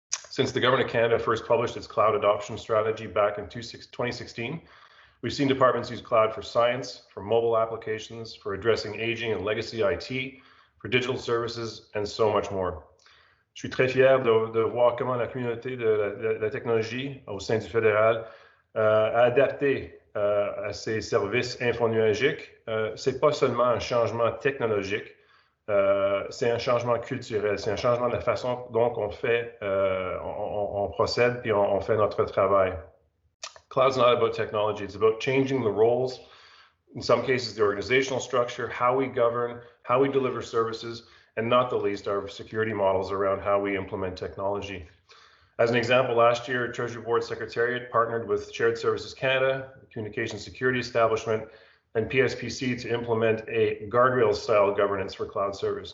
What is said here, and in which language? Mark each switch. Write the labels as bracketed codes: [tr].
[en] Since the Government of Canada first published its cloud adoption strategy back in 2016, we've seen departments use cloud for science, for mobile applications, for addressing aging and legacy IT, for digital services, and so much more. [fr] Je suis très fier de voir comment la communauté de la technologie au sein du fédéral a adapté à ces services infonuagiques. C'est pas seulement un changement technologique, c'est un changement culturel, c'est un changement de la façon dont on fait, on procède puis on fait notre travail. [en] Cloud's not about technology, it's about changing the roles, in some cases the organizational structure, how we govern, how we deliver services, and not the least our security models around how we implement technology. As an example, last year, Treasury Board Secretariat partnered with Shared Services Canada, Communication Security Establishment, and PSPC to implement a guardrail-style governance for cloud service.